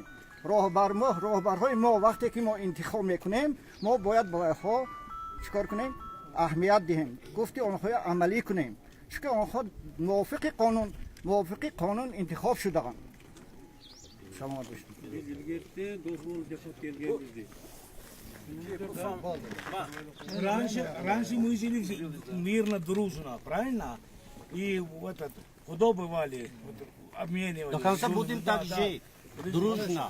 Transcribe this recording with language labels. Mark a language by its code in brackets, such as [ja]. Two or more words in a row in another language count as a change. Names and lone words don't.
[fa] راهبرهای ما وقتی که ما انتخاب میکنیم ما باید با آنها چیکار کنیم؟ اهمیت دهیم. گفتی آنها عملی کنیم. چون آنها موافق قانون انتخاب شده‌اند. شما باشید. [ru] Раньше мы жили мирно, дружно, правильно? И вот это, удобывали, обменивались. До конца будем так жить. Дружно.